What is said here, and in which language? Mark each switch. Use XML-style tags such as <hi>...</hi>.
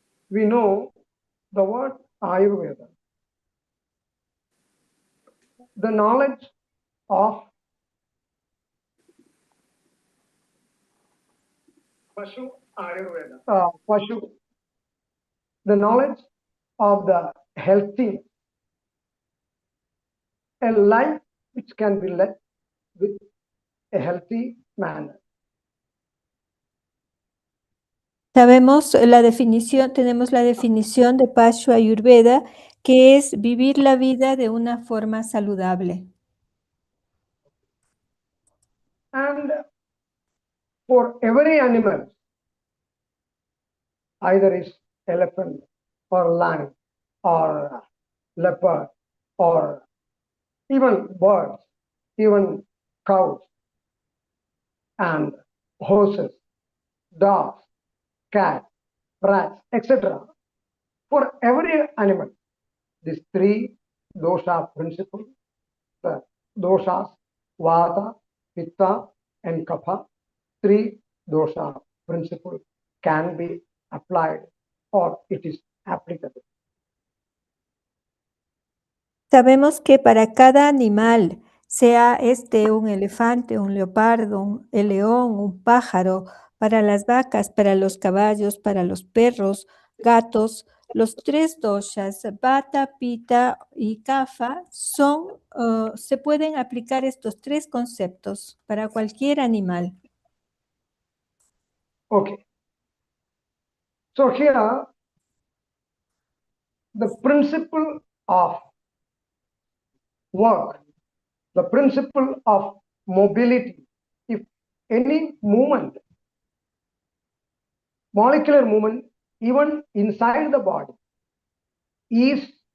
<en>We know the word Ayurveda, the knowledge of PASHU Ayurveda, PASHU, the knowledge of the healthy, a life which can be led with a healthy manner.</en> <es>Tenemos la definición de PASHU ඈYURVEDA, que es vivir la vida de una forma saludable.</es> <en>And for every animal, either is elephant or lion or leopard or even birds, even cows and horses, dogs, cats, rats, etc. For every animal, these three dosha principles, the doshas, vata, pitta, and kapha, three dosha principles can be applied or it is applicable.</en> <es>Sabemos que para cada animal, sea un elefante, un leopardo, el león, un pájaro, para las vacas, para los caballos, para los perros, gatos, los tres doshas, vata, pitta y kapha, se pueden aplicar estos tres conceptos para cualquier animal.</es> <en>Okay. So here, the principle of work, the principle of mobility, if any movement, molecular movement, even inside the body, is</en>